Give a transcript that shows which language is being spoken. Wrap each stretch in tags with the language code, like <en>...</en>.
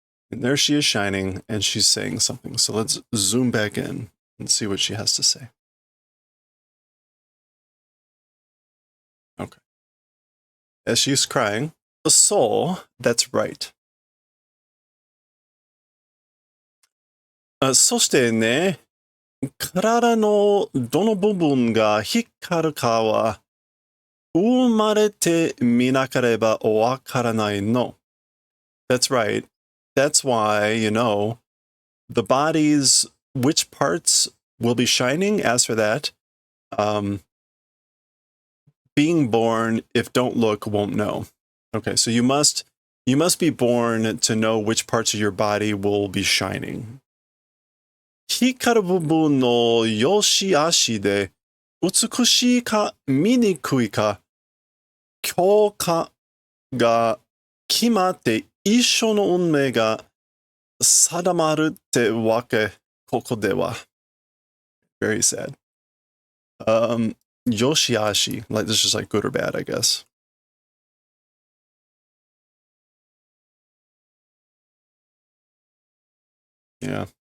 <en>And there she is shining, and she's saying something. So let's zoom back in and see what she has to say. Okay. As she's crying, so that's right.</en> <ja>そしてね、体のどの部分が光るかは、生まれてみなければわからないの.</ja> <en>That's right. That's why, you know, the body's, which parts will be shining, as for that, being born, if don't look, won't know. Okay, so you must be born to know which parts of your body will be shining.</en> <ja>光る部分の良し悪しで美しいか醜いか強化が決まって一緒の運命が定まるってわけ、ここでは.</ja> <en>Very sad. 良し悪し, like this is just like good or bad, I guess. Yeah.</en>